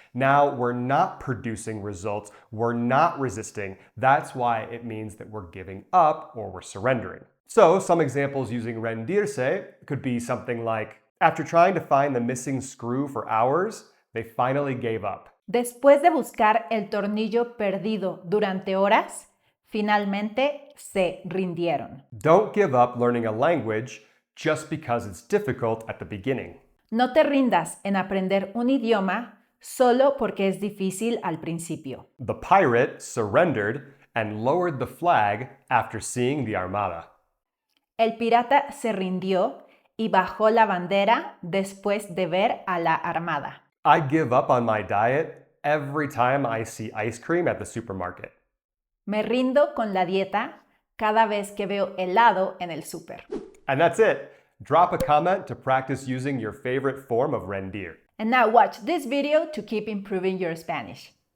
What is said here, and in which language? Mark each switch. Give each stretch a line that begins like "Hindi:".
English: Now we're not producing results, we're not resisting. That's why it means that we're giving up or we're surrendering. So some examples using rendirse could be something like, after trying to find the missing screw for hours, they finally gave up.
Spanish: Después de buscar el tornillo perdido durante horas, finalmente se rindieron.
English: Don't give up learning a language just because it's difficult at the beginning.
Spanish: No te rindas en aprender un idioma solo porque es difícil al principio.
English: The pirate surrendered and lowered the flag after seeing the armada.
Spanish: El pirata se rindió y bajó la bandera después de ver a la armada.
English: I give up on my diet every time I see ice cream at the supermarket.
Spanish: Me rindo con la dieta cada vez que veo helado en el súper.
English: And that's it. Drop a comment to practice using your favorite form of rendir. And now watch this video to keep improving your Spanish.